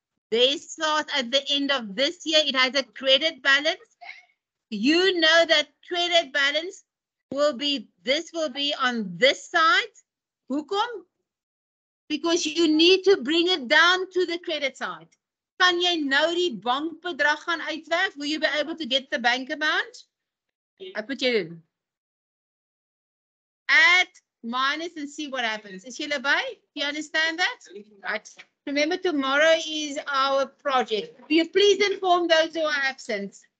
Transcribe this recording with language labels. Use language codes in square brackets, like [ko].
[en] They start at the end of this year. It has a credit balance. You know that credit balance will be on this side. [af] Hoekom? [en] Because you need to bring it down to the credit side. [af] Kan jy nou die bankbedrag gaan uitwerk? [en] Will you be able to get the bank amount? I put you in. Add, minus, and see what happens. [af] Is julle by? [en] You understand that? Right. Remember, tomorrow is our project. Will you please inform those who are absent?